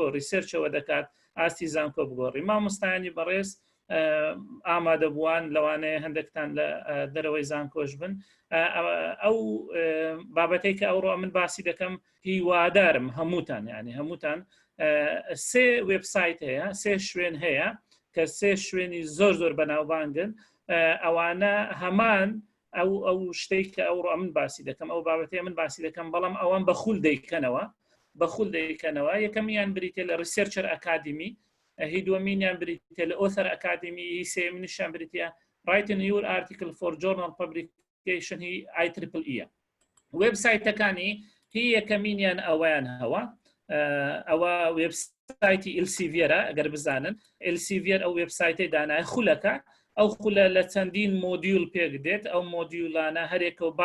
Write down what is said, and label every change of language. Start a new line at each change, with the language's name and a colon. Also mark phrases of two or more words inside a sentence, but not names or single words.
Central Kurdish: ریسێرچەوە دەکات ئاستی زانکۆ بگۆڕی مامۆستایانی بەڕێز ئامادەبووان لەوانەیە هەندێکتان لە دەرەوەی زانکۆش بن ئەو بابەتەی کە ئەوڕۆ من باسی دەکەم هیوادارم هەمووتان یعنی هەمووتان سێ وێبسایت هەیە سێ شوێن هەیە کە سێ شوێنی زۆر بەناوبانگن ئەوانە هەمان ئەو شتێک کە ئەوڕۆ من باسی دەکەم ئەو بابەتەیە من باسی دەکەم بەڵام ئەوان بەخول دەیکەنەوە یەکەمیان بریتێ لە
English: Researcher Academy
Central Kurdish: هی دووەمینیان بریتێ لە
English: Author Academy
Central Kurdish: هی سێمینیشیان بریتە
English: writing your article for journal publication
Central Kurdish: هی IEEE وێبسایتەکانی هی یەکەمینیان ئەویان هەوە ئەوە وێبسایتی ئلسیڤێرە ئەگەر بزانن ئلسیڤێر ئەو وێبسایتەی دانایە خولەکە ئەو خولە لە چەندین مۆدیول پێک دێت ئەو مۆدیولانە هەرێکە و